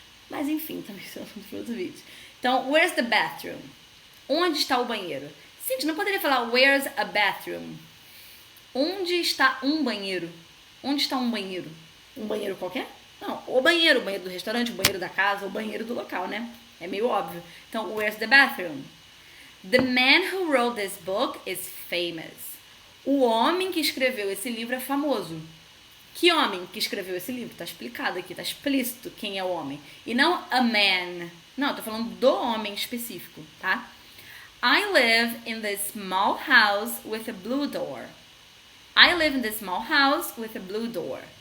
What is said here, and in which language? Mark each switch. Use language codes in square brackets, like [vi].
[pt] Mas enfim, também são outros vídeos. Então, [en] where's the bathroom? [pt] Onde está o banheiro? Gente, não poderia falar [en] where's a bathroom? [pt] Onde está um banheiro? Onde está um banheiro? Um banheiro qualquer? Não, o banheiro do restaurante, o banheiro da casa, o banheiro do local, né? É meio óbvio. Então, [en] where's the bathroom? The man who wrote this book is famous. [pt] O homem que escreveu esse livro é famoso. Que homem que escreveu esse livro? Tá explicado aqui, tá explícito quem é o homem. E não a man. Não, eu tô falando do homem específico, tá? [en] I live in this small house with a blue door. I live in this small house with a blue door.